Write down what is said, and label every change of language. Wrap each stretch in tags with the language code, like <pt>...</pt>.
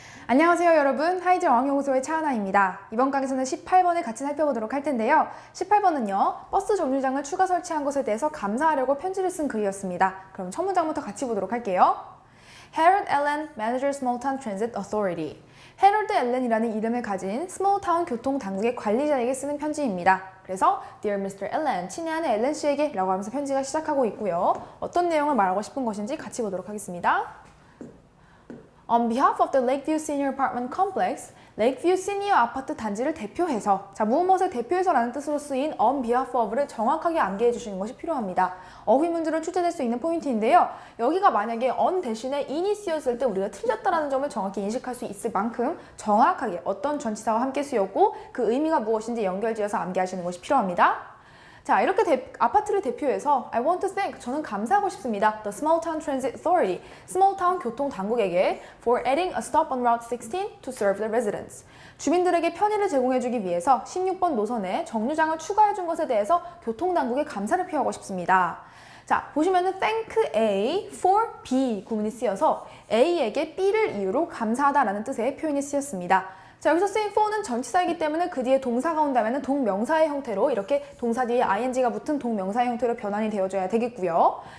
<ko>안녕하세요 여러분, 하이즈 어학연구소의 차하나입니다. 이번 강의에서는 18번을 같이 살펴보도록 할 텐데요. 18번은요, 버스 정류장을 추가 설치한 것에 대해서 감사하려고 편지를 쓴 글이었습니다. 그럼 첫 문장부터 같이 보도록 할게요.</ko> <en>Harold Allen, Manager Small Town Transit Authority.</en> <ko>해롤드 앨런이라는 이름을 가진 스몰타운 교통당국의 관리자에게 쓰는 편지입니다. 그래서</ko> <en>Dear Mr.</en> <ko>Allen, 친애하는 앨런 씨에게 라고 하면서 편지가 시작하고 있고요. 어떤 내용을 말하고 싶은 것인지 같이 보도록 하겠습니다.</ko> <en>On behalf of the Lakeview Senior Apartment Complex,</en> <ko>레이크뷰 시니어 아파트 단지를 대표해서, 무엇을 대표해서라는 뜻으로 쓰인 on behalf of를 정확하게 암기해 주시는 것이 필요합니다. 어휘 문제로 출제될 수 있는 포인트인데요. 여기가 만약에 on 대신에 in이 쓰였을 때 우리가 틀렸다는 점을 정확히 인식할 수 있을 만큼 정확하게 어떤 전치사와 함께 쓰였고 그 의미가 무엇인지 연결지어서 암기하시는 것이 필요합니다. 자, 이렇게 아파트를 대표해서</ko> <en>I want to thank,</en> <ko>저는 감사하고 싶습니다.</ko> <en>The Small Town Transit Authority, Small Town</en> <ko>교통당국에게</ko> <en>for adding a stop on Route 16 to serve the residents.</en> <ko>주민들에게 편의를 제공해주기 위해서 16번 노선에 정류장을 추가해준 것에 대해서 교통당국에 감사를 표하고 싶습니다. 자, 보시면은 thank A for B 구문이 쓰여서 A에게 B를 이유로 감사하다라는 뜻의 표현이 쓰였습니다. 자, 여기서 쓰인 for는 전치사이기 때문에 그 뒤에 동사가 온다면 동명사의 형태로 이렇게 동사 뒤에 ing가 붙은 동명사의 형태로 변환이 되어줘야 되겠고요.</ko>